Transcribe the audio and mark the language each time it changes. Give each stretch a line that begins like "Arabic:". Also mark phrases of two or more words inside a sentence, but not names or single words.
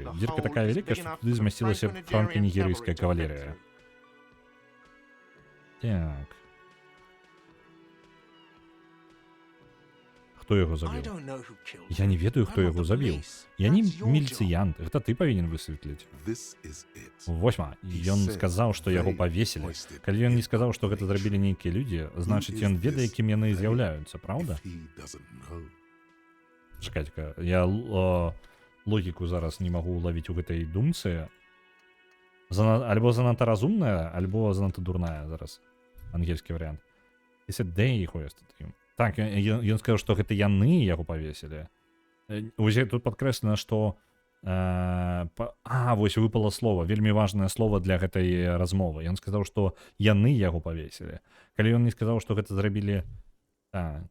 Belarusian: Дзірка такая вялікая, што туды змясцілася франка-нігерыйская кавалерыя. Так. Хто яго забіў? Я не ведаю, хто яго забіў. Я не міліцыянт, гэта ты павінен высветліць.
English: This is it.
Belarusian: Восьма, ён сказаў, што яго павесілі. Калі ён не сказаў, што гэта зрабілі нейкія людзі, значыць, ён ведае, кім яны з'яўляюцца, праўда?
English: If he doesn't know.
Belarusian: Чакайце-ка, я логіку зараз не магу ўлавіць у гэтай думцы. Альбо занадта разумная, альбо занадта дурная зараз. Ангельскі варыянт.
English: He said they hoisted him.
Belarusian: Так, ён сказаў, што гэта яны яго павесілі. Вось тут падкрэслена, што вось выпала слова, вельмі важнае слова для гэтай размовы. Ён сказаў, што яны яго павесілі. Калі ён не сказаў, што гэта зрабілі так.